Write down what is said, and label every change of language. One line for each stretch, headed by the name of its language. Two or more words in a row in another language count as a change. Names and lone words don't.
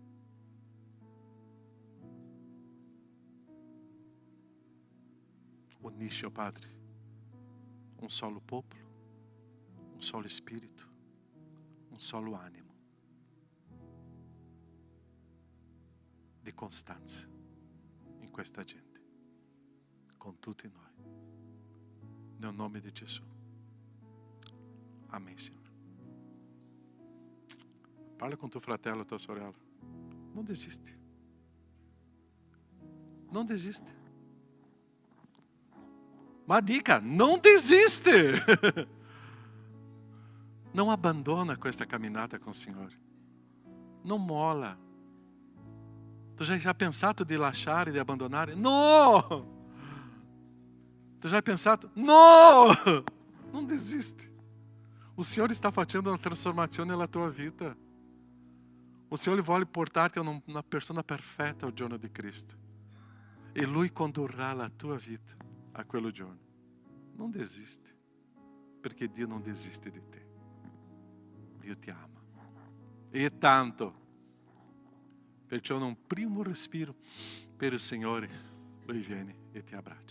Italian: Unisce, oh Padre, un solo popolo, un solo spirito, un solo animo di costanza in questa gente, con tutti noi, nel nome di Gesù.
Portuguese: Amém, Senhor. Parla com teu
Italian: fratello, tua sorella.
Portuguese: Não desiste. Não desiste. Uma dica, não desiste. Não abandona com esta caminhada com o Senhor. Não mola. Tu já pensato de lasciare, de abandonare? Não! Tu já pensato? Não! Não desiste. O Senhor está facendo uma transformação na tua vida. O Senhor
Italian: vuole portarti a una persona perfetta al giorno di Cristo. E Lui condurrà la tua vita a quello giorno. Non desiste, perché Dio non desiste di te. Dio ti ama. E tanto. Perciò in un primo respiro per il Signore, Lui viene e ti abbraccia.